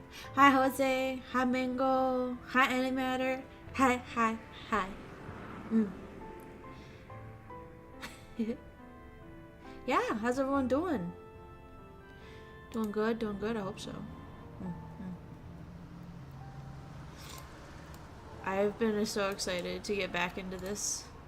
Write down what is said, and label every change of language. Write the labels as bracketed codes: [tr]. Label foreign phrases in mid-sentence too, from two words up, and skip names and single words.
[en] Hi, Jose. Hi, Mango. Hi, Animatter. Hi, hi, hi. Mm. Yeah, how's everyone doing? Doing good, doing good. I hope so. Mm. I've been so excited to get back into this.